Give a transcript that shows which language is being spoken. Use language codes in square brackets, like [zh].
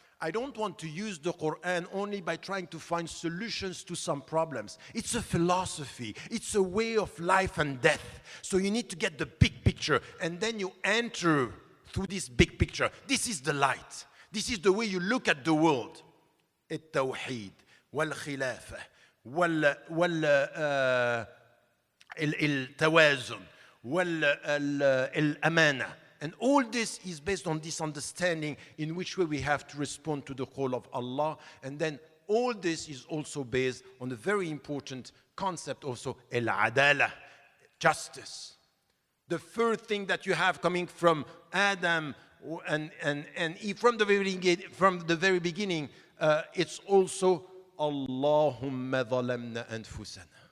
[en] I don't want to use the Quran only by trying to find solutions to some problems. It's a philosophy. It's a way of life and death. So you need to get the big picture, and then you enter through this big picture. This is the light. This is the way you look at the world. [ar] التوحيد والخلافة التوازن والأمانة. [en] And all this is based on this understanding in which way we have to respond to the call of Allah. And then all this is also based on a very important concept also, al-adala, justice. The third thing that you have coming from Adam and from the very beginning, it's also [ar] Allahumma zalamna anfusana.